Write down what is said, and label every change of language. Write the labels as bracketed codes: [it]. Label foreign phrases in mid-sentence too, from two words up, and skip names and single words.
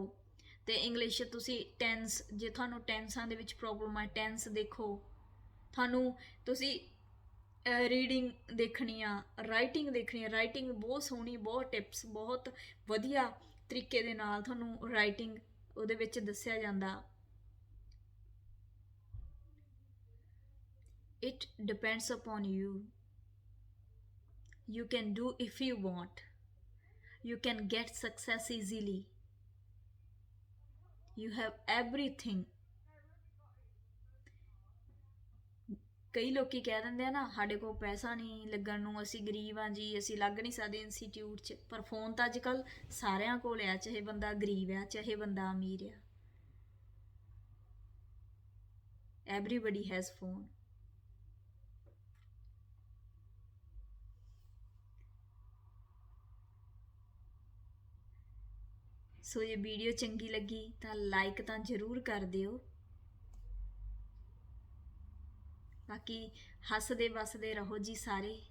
[pa] ਤੇ ਇੰਗਲਿਸ਼ ਤੁਸੀਂ ਟੈਂਸ, ਜੇ ਤੁਹਾਨੂੰ ਟੈਂਸਾਂ ਦੇ ਵਿੱਚ ਪ੍ਰੋਬਲਮ ਹੈ, ਟੈਂਸ ਦੇਖੋ। ਤੁਹਾਨੂੰ ਤੁਸੀਂ ਰੀਡਿੰਗ ਦੇਖਣੀ ਆ, ਰਾਈਟਿੰਗ ਦੇਖਣੀ ਆ, ਰਾਈਟਿੰਗ ਬਹੁਤ ਸੋਹਣੀ, ਬਹੁਤ ਟਿਪਸ, ਬਹੁਤ ਵਧੀਆ ਤਰੀਕੇ ਦੇ ਨਾਲ ਤੁਹਾਨੂੰ ਰਾਈਟਿੰਗ ਉਹਦੇ ਵਿੱਚ ਦੱਸਿਆ ਜਾਂਦਾ। [en] It depends upon you. You can do if you want. You can get success easily. You have everything. [pa] ਕਈ ਲੋਕੀ ਕਹਿ ਦਿੰਦੇ ਆ ਨਾ ਸਾਡੇ ਕੋਲ ਪੈਸਾ ਨਹੀਂ ਲੱਗਣ ਨੂੰ, ਅਸੀਂ ਗਰੀਬ ਆ ਜੀ, ਅਸੀਂ ਲੱਗ ਨਹੀਂ ਸਕਦੇ ਇੰਸਟੀਚਿਊਟ 'ਚ। ਪਰ ਫੋਨ ਤਾਂ ਅੱਜ ਕੱਲ ਸਾਰਿਆਂ ਕੋਲ ਆ, ਚਾਹੇ ਬੰਦਾ ਗਰੀਬ ਆ ਚਾਹੇ ਬੰਦਾ ਅਮੀਰ ਆ। [en] Everybody has phone। [pa] ਸੋ ਜੇ ਵੀਡੀਓ ਚੰਗੀ ਲੱਗੀ ਤਾਂ ਲਾਈਕ ਤਾਂ ਜ਼ਰੂਰ ਕਰ ਦਿਓ। ਬਾਕੀ ਹੱਸਦੇ ਵਸਦੇ ਰਹੋ ਜੀ ਸਾਰੇ।